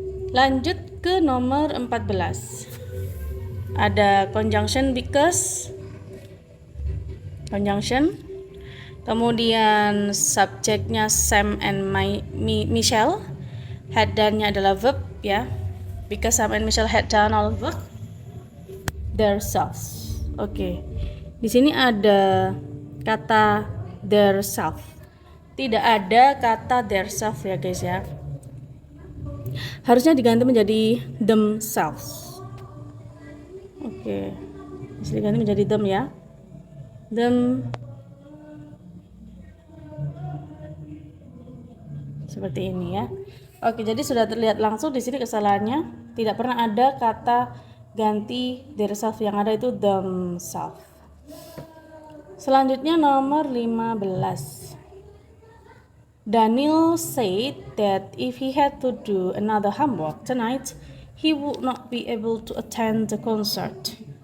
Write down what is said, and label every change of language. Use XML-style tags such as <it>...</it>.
<id>Lanjut ke nomor 14. Ada conjunction because, conjunction. Kemudian subjeknya Sam and Michelle. Had done-nya adalah verb ya.</id> <en>Because Sam and Michelle had done all work themselves.</en> <id>Oke. Di sini ada kata themselves. Tidak ada kata themselves ya guys ya. Harusnya diganti menjadi themselves. Oke. Bisa diganti menjadi them ya. Them. Seperti ini ya. Oke, jadi sudah terlihat langsung di sini kesalahannya. Tidak pernah ada kata ganti themselves, yang ada itu themselves. Selanjutnya nomor 15.</id> <en>Daniel said that if he had to do another homework tonight, he would not be able to attend the concert.</en>